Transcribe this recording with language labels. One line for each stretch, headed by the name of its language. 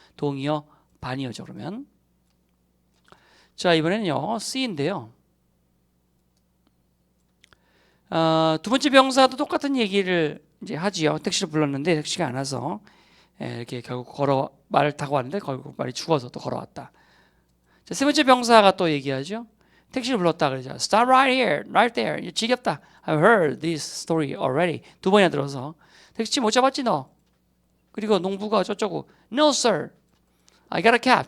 Korean: 동의어 반의어죠. 그러면 자 이번에는요 C인데요. 두 번째 병사도 똑같은 얘기를 이제 하지요. 택시를 불렀는데 택시가 안 와서 이렇게 결국 말을 타고 왔는데 결국 말이 죽어서 또 걸어왔다. 자, 세 번째 병사가 또 얘기하죠. 택시를 불렀다 그러죠.
English: Stop right here, right there.
Korean: 지겹다.
English: I've heard this story already.
Korean: 두 번이나 들어서 택시 못 잡았지 너. 그리고 농부가 저쩌고
English: No sir, I got a cab.